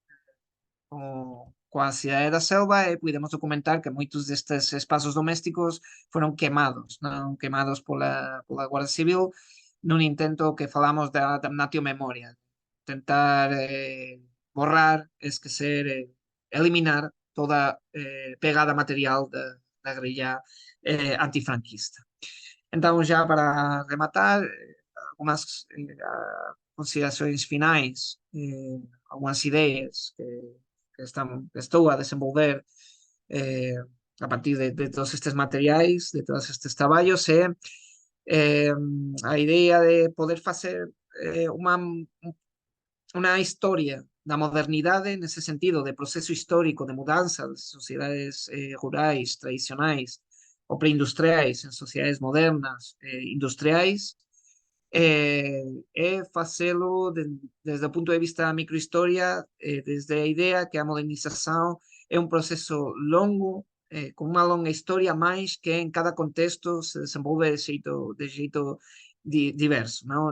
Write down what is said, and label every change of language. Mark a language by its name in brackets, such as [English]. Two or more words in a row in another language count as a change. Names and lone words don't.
[Galician] coa cidade da Selva, e pudemos documentar que moitos destes espazos domésticos foron quemados, non quemados pola Guardia Civil, nun intento que falamos da damnatio memoria, tentar borrar, esquecer, eliminar toda pegada material da guerrilla antifranquista. Entón, [Portuguese] já para rematar, algumas considerações finais, algumas ideias que estou a desenvolver eh, [Galician] a partir de todos estes materiais, de todos estes traballos, é a idea de poder facer unha historia da modernidade nese sentido de proceso histórico de mudanza das sociedades rurais tradicionais ou preindustriais en sociedades modernas industriais, é facelo desde o punto de vista da microhistoria, desde a idea que a modernización é un proceso longo, con unha longa historia, máis que en cada contexto se desenvolve de xeito diverso, non?